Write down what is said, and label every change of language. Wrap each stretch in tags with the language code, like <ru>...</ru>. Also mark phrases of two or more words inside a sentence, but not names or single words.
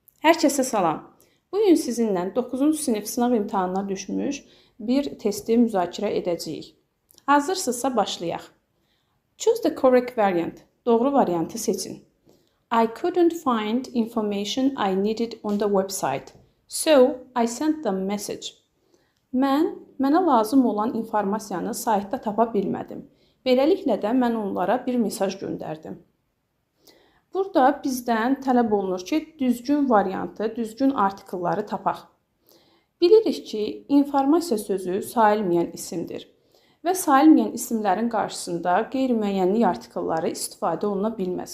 <az>Hər kəsə salam. Bugün sizinlə 9-cu sinif sınav imtahanına düşmüş bir testi müzakirə edəcəyik. Hazırsınızsa başlayaq.</az> <en>Choose the correct variant.</en> <az>Doğru variantı seçin.</az> <en>I couldn't find information I needed on the website. So, I sent them message.</en> <az>Mənə lazım olan informasiyanı saytda tapa bilmədim. Beləliklə də mən onlara bir mesaj göndərdim. Burada bizdən tələb olunur ki, düzgün variantı, düzgün artikelləri tapaq. Bilirik ki, informasiya sözü sayılmayan isimdir və sayılmayan isimlərin qarşısında qeyri-müəyyənlik artikelləri istifadə oluna bilməz.</az>